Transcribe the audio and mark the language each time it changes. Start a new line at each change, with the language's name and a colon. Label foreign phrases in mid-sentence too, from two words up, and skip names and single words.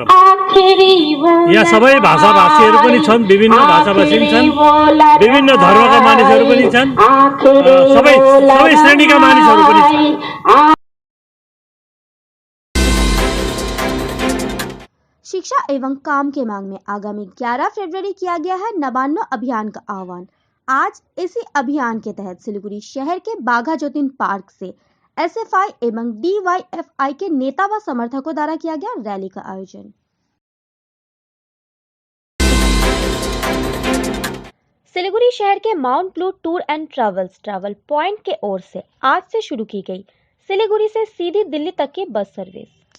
Nepali: यहाँ सबै भाषाभाषीहरू पनि छन्, विभिन्न भाषाभाषी छन्, विभिन्न धर्मका मानिसहरू पनि छन्, सबै श्रेणीका मानिसहरू पनि छन्।
Hindi: शिक्षा एवं काम के मांग में आगामी 11 फरवरी किया गया है नवान्न अभियान का आह्वान। आज इसी अभियान के तहत सिलीगुड़ी शहर के बाघा ज्योतिन पार्क से एसएफआई एवं डीवाईएफआई के नेता व समर्थकों द्वारा किया गया रैली का आयोजन। सिलीगुड़ी शहर के माउंट ब्लू टूर एंड ट्रैवल पॉइंट के ओर से आज से शुरू की गई सिलीगुड़ी से सीधी दिल्ली तक की
English: bus service.